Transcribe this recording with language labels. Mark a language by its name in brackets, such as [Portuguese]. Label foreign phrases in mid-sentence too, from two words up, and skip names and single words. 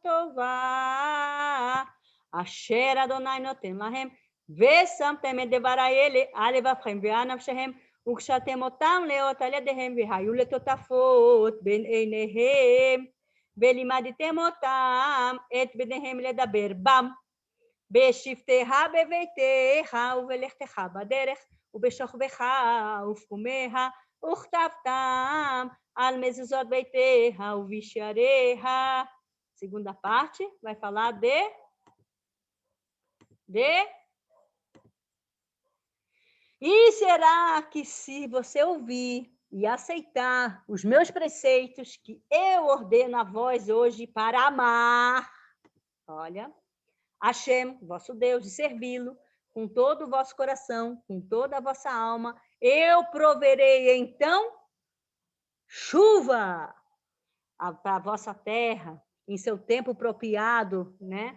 [Hebrew] הטובה אשר אדוני נותן להם ושמתם את דברי אלה על לבבכם ועל נפשכם, וקשרתם אותם לאות על ידיהם, והיו לטוטפות בין עיניהם, ולימדתם אותם את בניהם לדבר בם, בשבתך בביתך ובלכתך בדרך, ובשוכבך ופקומיה, וכתבתם על מזוזות ביתה ובשעריה. [Portuguese] Segunda parte vai falar de E será que se você ouvir e aceitar os meus preceitos que eu ordeno a vós hoje para amar, olha, Hashem, vosso Deus, e servi-lo com todo o vosso coração, com toda a vossa alma, eu proverei então chuva para a vossa terra, em seu tempo apropriado, né?